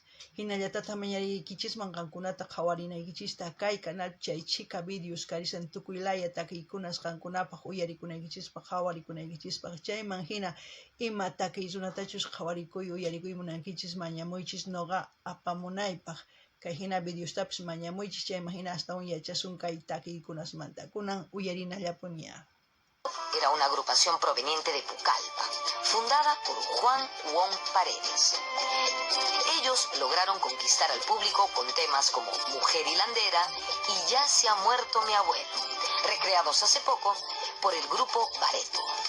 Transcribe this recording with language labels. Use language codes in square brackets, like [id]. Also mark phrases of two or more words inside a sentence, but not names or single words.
[qu] Hinallatata mañarikichisman qankunata qhawarinaykichista kay canal chay chika videos karisan tukuy laya takiykunas qankunapaq uyarikunaykichispaq qhawarikunaykichispa. Chayman hina ima takiy runatachus qhawarikuy uyarikuy munankichis mañamuychis noqa apamunaypaq. Kay hina videostapis mañamuychis, chayman hina astawan yachasun kay takiykunasmanta. Kunan uyarinallapuña. [es] era una agrupación proveniente de Pucallpa, fundada por Juan Wong Paredes. Ellos lograron conquistar al público con temas como Mujer Hilandera y Ya se ha muerto mi abuelo, recreados hace poco por el grupo Bareto.